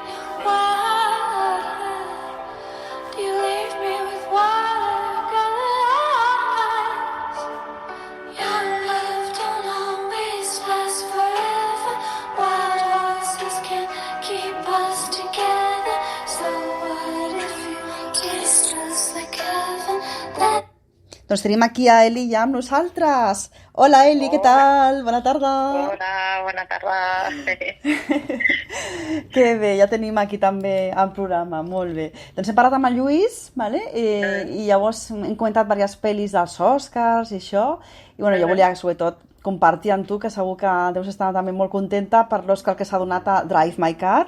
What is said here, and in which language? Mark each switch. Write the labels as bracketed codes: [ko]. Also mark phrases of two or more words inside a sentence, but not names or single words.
[en] Why do you leave me with watercolor eyes? Your love don't always last forever. Wild horses can't keep us together. So what if you taste just like heaven? [ca] Doncs tenim aquí a Eli ja amb nosaltres. Hola, Eli, què tal? Bona tarda. Hola, bona tarda. Que bé, ja tenim aquí també el programa, molt bé. Doncs hem parlat amb el Lluís, vale? I llavors hem comentat diverses pel·lis dels Oscars i això, i jo volia sobretot compartir amb tu, que segur que deus estar també molt contenta per l'Oscar que s'ha donat a Drive My Car.